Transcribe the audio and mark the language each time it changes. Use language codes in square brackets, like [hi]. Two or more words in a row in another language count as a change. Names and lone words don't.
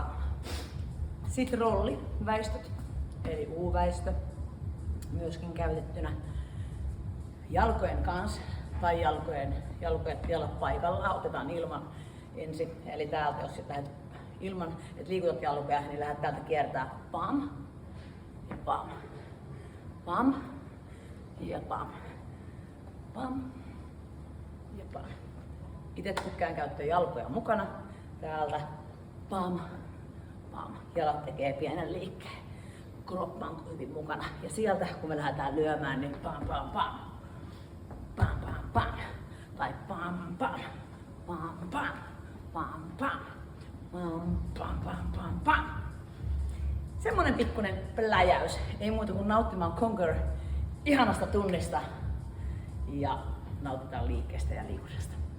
[fi] Sitten rolli, väistöt, eli U-väistö, myöskin käytettynä jalkojen kanssa tai jalat paikallaan. Otetaan ilman ensin, eli täältä jos lähdet ilman, että liikutat jalkoja, niin lähdet täältä kiertää pam ja pam. Pam ja pam. Pam ja pam. Itse tykkään käyttää jalkoja mukana. Täältä pam, pam. Jalat tekee pienen liikkeen. Kroppa on hyvin mukana. Ja sieltä kun me lähdetään lyömään, niin pam, pam, pam. Pam, pam, pam. Tai pam, pam. Pam, pam. Pam, pam. Pam, pam, pam, pam, pam. Semmonen pikkunen pläjäys. Ei muuta kuin nauttimaan Conquer ihanasta tunnista. Ja nautitaan liikkeestä ja liikunnasta.